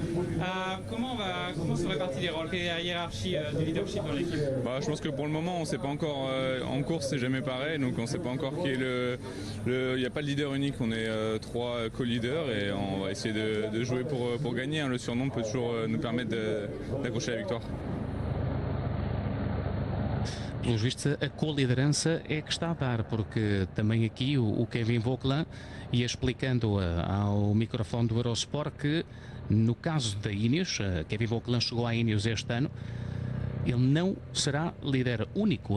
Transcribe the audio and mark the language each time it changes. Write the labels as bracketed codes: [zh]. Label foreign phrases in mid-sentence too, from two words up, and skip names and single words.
[fr] Comment sont répartis les rôles? Quelle est la hiérarchie du leadership dans l'équipe? Je pense que pour le moment, on ne sait pas encore. En course, c'est jamais pareil, donc on ne sait pas encore qui est il n'y a pas de leader unique, on est 3 co-leaders et on va essayer de jouer pour gagner. Le surnom peut toujours nous permettre d'accrocher la victoire. [pt] Pelos vistos, a co-liderança é que está a dar, porque também aqui o Kevin Vauquelin ia explicando ao microfone do Eurosport que, no caso da Ineos, Kevin Vauquelin chegou à Ineos este ano, ele não será líder único.